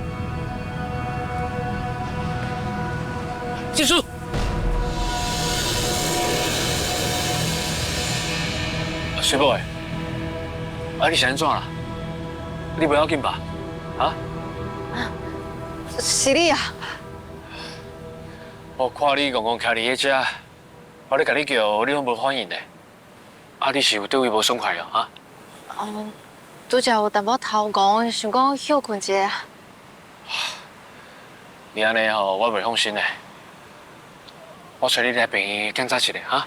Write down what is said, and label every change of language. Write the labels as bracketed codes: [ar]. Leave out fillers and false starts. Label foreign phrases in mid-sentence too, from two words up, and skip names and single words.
[nan] 金叔，水宝诶，你是安怎啦？你不要紧吧？啊？是你啊！我看你戆戆徛伫迄遮，我咧甲你叫，你拢无反应呢。啊，你是有对位无爽快哦？啊？拄则有淡薄头戆，想讲休困一下。你安尼吼，我袂放心嘞。我找你来病院检查一下哈。